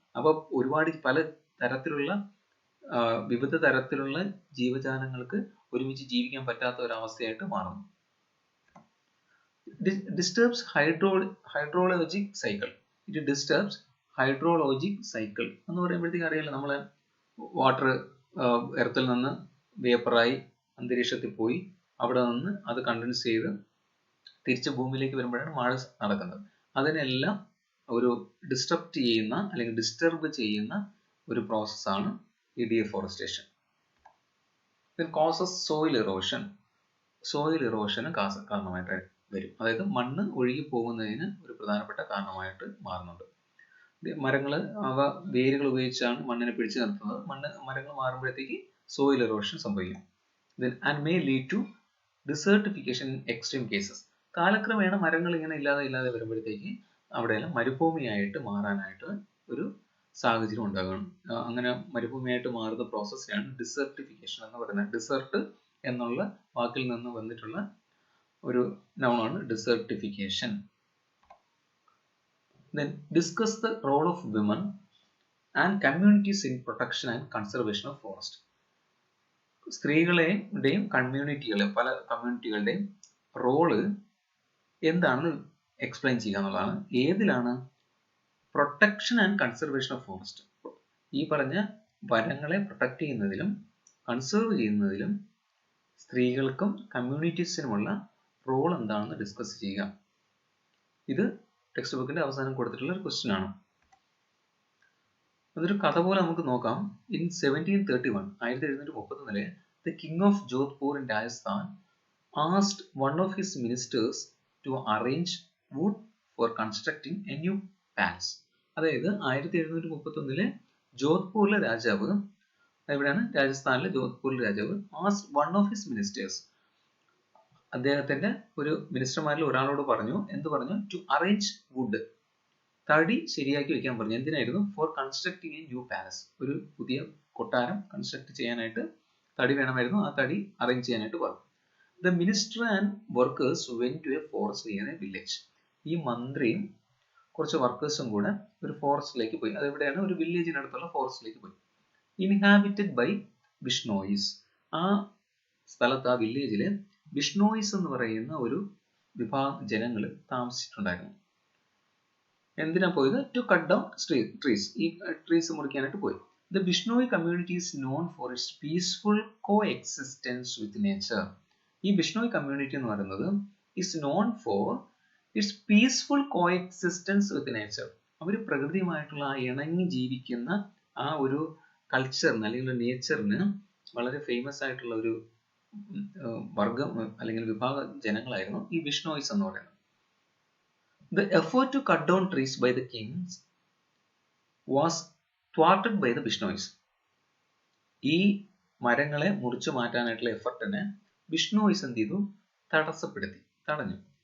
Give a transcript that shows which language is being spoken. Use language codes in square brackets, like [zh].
[ml] അപ്പോൾ ഒരുപാട് പല തരത്തിലുള്ള വിവിധ തരത്തിലുള്ള ജീവജാലങ്ങൾക്ക് ഒരുമിച്ച് ജീവിക്കാൻ പറ്റാത്ത ഒരവസ്ഥയായിട്ട് മാറുന്നു. [en] Disturbs hydrologic cycle. It disturbs hydrologic cycle [ml] എന്ന് പറയുമ്പോഴത്തേക്ക് അറിയാലോ, നമ്മൾ വാട്ടർ എർത്തിൽ നിന്ന് വേപ്പറായി അന്തരീക്ഷത്തിൽ പോയി അവിടെ നിന്ന് അത് കണ്ടൻസ് ചെയ്ത് തിരിച്ച് ഭൂമിയിലേക്ക് വരുമ്പോഴാണ് മഴ നടക്കുന്നത്. അതിനെല്ലാം ഒരു ഡിസ്റ്റർബ് ചെയ്യുന്ന ഒരു പ്രോസസ്സാണ് ഈ deforestation. [en] Then causes soil erosion. [ml] Soil ഇറോഷന് കാരണമായിട്ട് വരും. അതായത് മണ്ണ് ഒഴുകി പോകുന്നതിന് ഒരു പ്രധാനപ്പെട്ട കാരണമായിട്ട് മാറുന്നുണ്ട്. മരങ്ങൾ അവ വേരുകൾ ഉപയോഗിച്ചാണ് മണ്ണിനെ പിടിച്ചു നിർത്തുന്നത്. മരങ്ങൾ മാറുമ്പോഴത്തേക്ക് സോയിൽ ഇറോഷൻ സംഭവിക്കും. [en] And may lead to desertification in extreme cases. [ml] കാലക്രമേണ മരങ്ങൾ ഇങ്ങനെ ഇല്ലാതെ വരുമ്പോഴത്തേക്ക് അവിടെയെല്ലാം മരുഭൂമിയായിട്ട് മാറാനായിട്ട് ഒരു സാഹചര്യം ഉണ്ടാകണം. അങ്ങനെ മരുഭൂമിയായിട്ട് മാറുന്ന പ്രോസസ്സിനാണ് ഡിസർട്ടിഫിക്കേഷൻ എന്ന് പറയുന്നത്. ഡിസർട്ട് എന്നുള്ള വാക്കിൽ നിന്ന് വന്നിട്ടുള്ള ഒരു നൗണാണ് desertification. [en] Then discuss the role of women and communities in protection and conservation of forest. [ml] സ്ത്രീകളുടെയും പല കമ്മ്യൂണിറ്റികളുടെയും റോള് എന്താണെന്ന് എക്സ്പ്ലെയിൻ ചെയ്യുക എന്നുള്ളതാണ്. ഏതിലാണ്? [en] Protection and conservation of forest. [ml] ഈ പറഞ്ഞ വനങ്ങളെ പ്രൊട്ടക്ട് ചെയ്യുന്നതിലും കൺസേർവ് ചെയ്യുന്നതിലും സ്ത്രീകൾക്കും കമ്മ്യൂണിറ്റീസിനുമുള്ള റോൾ എന്താണെന്ന് ഡിസ്കസ് ചെയ്യുക. ഇത് ടെക്സ്റ്റ് ബുക്കിന്റെ അവസാനം കൊടുത്തിട്ടുള്ള ഒരു ക്വസ്റ്റ്യൻ ആണ്. അതൊരു കഥ പോലെ നമുക്ക് നോക്കാം. [en] In 1731 the king of Jodhpur in Rajasthan asked one of his ministers to arrange wood for constructing a new palace. [ml] അതായത് 1731 ജോധ്പൂരിലെ രാജാവ്, എവിടെയാണ്? രാജസ്ഥാനിലെ ജോധ്പൂരിലെ രാജാവ് [en] asked one of his ministers, [ml] അദ്ദേഹത്തിന്റെ ഒരു മിനിസ്റ്റർമാരിൽ ഒരാളോട് പറഞ്ഞു. എന്ത് പറഞ്ഞു? [en] to arrange wood, [ml] തടി ശരിയാക്കി വെക്കാൻ പറഞ്ഞു. എന്തിനായിരുന്നു? [en] for constructing a new palace, [ml] ഒരു പുതിയ കൊട്ടാരം കൺസ്ട്രക്ട് ചെയ്യാനായിട്ട് തടി വേണമായിരുന്നു. ആ തടി അറേഞ്ച് ചെയ്യാനായിട്ട് പറഞ്ഞു. [en] The minister and workers went to a forest near a village. [ml] ഈ മന്ത്രിയും കുറച്ച് വർക്കേഴ്സും കൂടെ ഒരു ഫോറസ്റ്റിലേക്ക് പോയി. അതെവിടെയാണ്? ഒരു വില്ലേജിനടുത്തുള്ള ഫോറസ്റ്റിലേക്ക് പോയി. [en] Inhabited by Bishnois. [ml] ആ സ്ഥലത്ത്, ആ വില്ലേജില് ബിഷ്ണോയിസ് എന്ന് പറയുന്ന ഒരു വിഭാഗം ജനങ്ങൾ താമസിച്ചിട്ടുണ്ടായിരുന്നു. എന്തിനാ പോയത്? [en] To cut down trees. [ml] ഈ ട്രീസ് മുറിക്കാനായിട്ട് പോയി. [en] The Bishnoi community is known for its peaceful coexistence with nature. [ml] ഈ ബിഷ്ണോയ് കമ്മ്യൂണിറ്റി എന്ന് പറയുന്നത് [en] is known for its peaceful coexistence with nature. [ml] അവർ പ്രകൃതിയുമായിട്ടുള്ള ആ ഇണങ്ങി ജീവിക്കുന്ന ആ ഒരു കൾച്ചറിന് അല്ലെങ്കിൽ നേച്ചറിന് വളരെ ഫേമസ് ആയിട്ടുള്ള ഒരു വർഗം അല്ലെങ്കിൽ വിഭാഗ ജനങ്ങളായിരുന്നു ഈ ബിഷ്ണോയ്സ് എന്ന് പറയുന്നത്. [en] The effort to cut down trees by the kings was thwarted by the Bishnois. [ml] ഈ മരങ്ങളെ മുറിച്ചു മാറ്റാനായിട്ടുള്ള എഫർട്ടിനെ ബിഷ്ണോയ്സ് എന്ത് ചെയ്തു? തടഞ്ഞു.